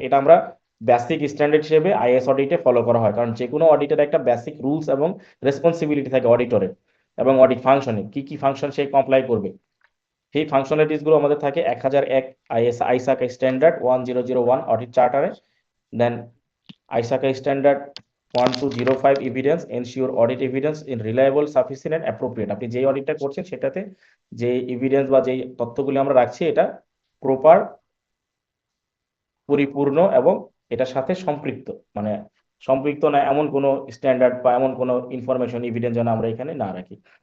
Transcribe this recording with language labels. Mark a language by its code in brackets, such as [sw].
[bn] এটা আমরা basic standard হিসেবে আইএস অডিটে ফলো করা হয়, কারণ যে কোনো অডিটের একটা বেসিক রুলস এবং রেসপন্সিবিলিটি থাকে অডিটরের, এবং অডিট ফাংশনে কি কি ফাংশন সে কমপ্লাই করবে, সেই ফাংশনালিটিস গুলো আমাদের থাকে 1001 আইসাকা standard 1001 audit চার্টারে। Then আইসাকা standard [en] 1205 evidence ensure audit evidence in reliable sufficient and appropriate। [bn] আপনি যেই অডিটটা করছেন সেটাতে যে এভিডেন্স বা যেই তথ্যগুলি আমরা রাখছি এটা প্রপার, পরিপূর্ণ এবং এটার সাথে সম্পৃক্ত, মানে সম্পৃক্ত না এমন কোনো স্ট্যান্ডার্ড বা এমন কোনো ইনফরমেশন এভিডেন্স যেন আমরা এখানে না রাখি।